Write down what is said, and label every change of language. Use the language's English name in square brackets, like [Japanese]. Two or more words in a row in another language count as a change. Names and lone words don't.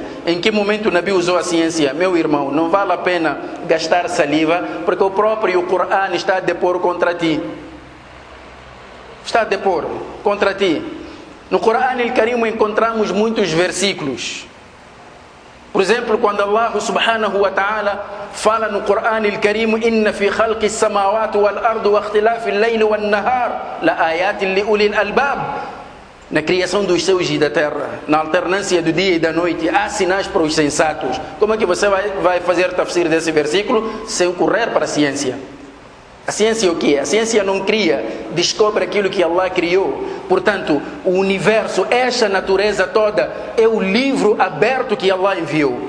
[Portuguese] Em que momento o Nabi usou a ciência? Meu irmão, não vale a pena gastar saliva porque o próprio Corão está a depor contra ti. Está a depor contra ti. No Corão Al-Karim encontramos muitos versículos. Por exemplo, quando Allah [Arabic] سبحانه وتعالى [Portuguese] fala no Corão Al-Karim: [Arabic] "إن في خلق السماوات والأرض واختلاف الليل والنهار لآيات لأولي الألباب." [Portuguese] Na criação dos céus e da terra, na alternância do dia e da noite, há sinais para os sensatos. Como é que você vai fazer tafsir desse versículo sem correr para a ciência? A ciência é o quê? A ciência não cria, descobre aquilo que Allah criou. Portanto, o universo, esta natureza toda, é o livro aberto que Allah enviou.